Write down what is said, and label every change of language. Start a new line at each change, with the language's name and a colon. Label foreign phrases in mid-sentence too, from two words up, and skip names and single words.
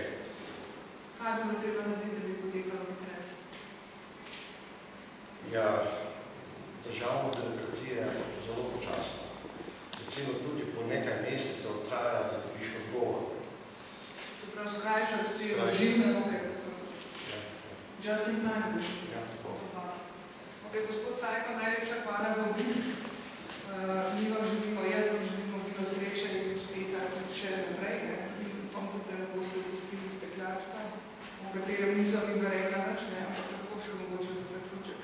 Slovenian: Kaj bi bilo treba narediti, da bi potekalo hitreje? Ja, državna demokracija je zelo počasna. Recimo tudi po nekaj mesecev traja, da dobiš odgovor. Se pravi, skrajšati te odzivne roke.
English: Just in time.
Slovenian: Ja, tako. Ok, gospod Sajko, najlepša hvala za obisk. Mi vam želimo, jaz vam želimo veliko sreče in uspeha še naprej. Upam tudi, da boste opustili steklarstva, o katerem nisem bi ga rekla nič, ampak lahko še mogoče za zaključek.